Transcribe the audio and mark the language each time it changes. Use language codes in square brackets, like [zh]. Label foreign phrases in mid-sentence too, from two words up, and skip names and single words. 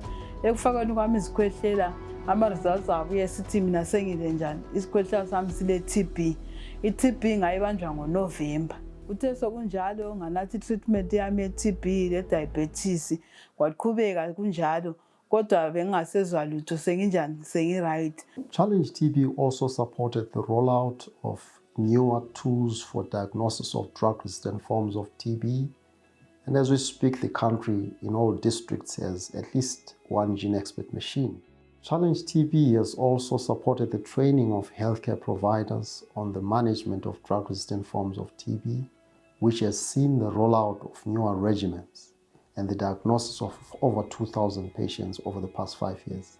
[nd] Ekufakweni kwami izikhwehlela, ama-results abuye esithi mina sengile njani. Isikhwehlela sami sile-TB. I-TB ngayibanjwa ngoNovember. Uthe sokunjalo nganathi treatment yami ye-TB le-diabetes kwaqhubeka kunjalo kodwa bengingasezwa lutho senginjani sengi-right. [en] Challenge TB also supported the rollout of newer tools for diagnosis of drug-resistant forms of TB. And as we speak, the country in all districts has at least one gene expert machine. Challenge TB has also supported the training of healthcare providers on the management of drug-resistant forms of TB, which has seen the rollout of newer regimens and the diagnosis of over 2,000 patients over the past 5 years.